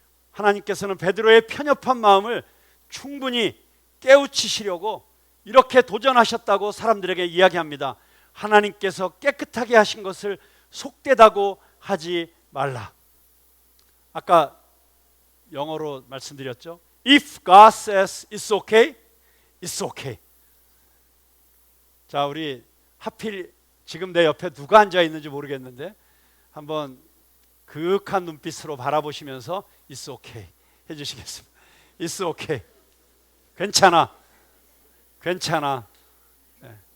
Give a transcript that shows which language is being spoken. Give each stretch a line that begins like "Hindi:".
Korean: 하나님께서는 베드로의 편협한 마음을 충분히 깨우치시려고 이렇게 도전하셨다고 사람들에게 이야기합니다. 하나님께서 깨끗하게 하신 것을 속되다고 하지 말라. 아까 영어로 말씀드렸죠.
English: If God says it's okay, it's okay.
Korean: 자, 우리 하필 지금 내 옆에 누가 앉아 있는지 모르겠는데 한번 그윽한 눈빛으로 바라보시면서
English: It's okay
Korean: 해주시겠습니다.
English: It's okay.
Korean: 괜찮아. 괜찮아. 네.